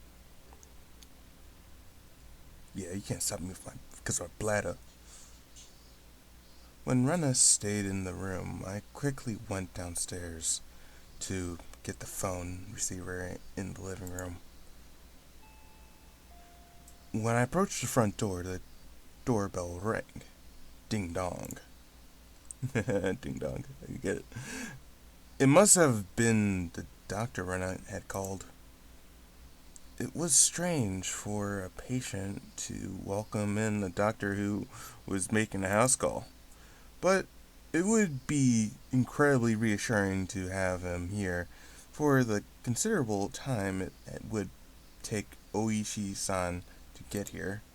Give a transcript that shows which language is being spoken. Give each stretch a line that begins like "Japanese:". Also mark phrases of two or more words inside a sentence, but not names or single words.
English: Yeah, you can't stop me because of my bladder. When Rena stayed in the room, I quickly went downstairs to get the phone receiver in the living room. When I approached the front door, the doorbell rang. Ding dong. Ding dong. You get it. It must have been the doctor Rena had called. It was strange for a patient to welcome in a doctor who was making a house call, but it would be incredibly reassuring to have him here for the considerable time it would take Oishi-san to get here.